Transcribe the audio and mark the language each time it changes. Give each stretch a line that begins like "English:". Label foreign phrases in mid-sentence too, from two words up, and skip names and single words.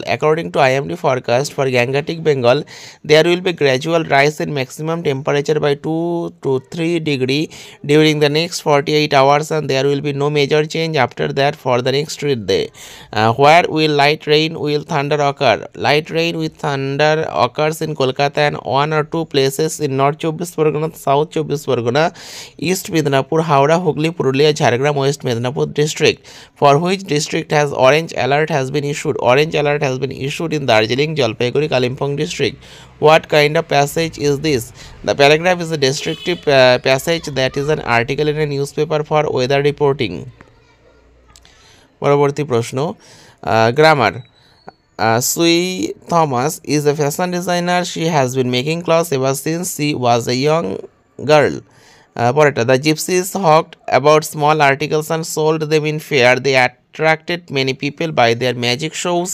English: According to IMD forecast for Gangetic Bengal, there will be gradual rise in maximum temperature by 2 to 3 degree during the next 48 hours, and there will be no major change after that for the next day. Where will light rain will thunder occur? Light rain with thunder occurs in Kolkata and one or two places in North Chobbish Pargana, South Chobbish Pargana, East Midnapur, Howrah, Hooghly, Purulia, Jhargram, West Midnapur district. For which district has orange alert has been issued? Orange alert has been issued in Darjeeling, Jalpaiguri, Kalimpong district. What kind of passage is this? The paragraph is a descriptive passage that is an article in a newspaper for weather reporting.
Bangla: পরবর্তী প্রশ্ন, গ্রামার।
English: Sue Thomas is a fashion designer. She has been making clothes ever since she was a young girl. পরেরটা, the gypsies hawked about small articles and sold them in fair. They attracted many people by their magic shows.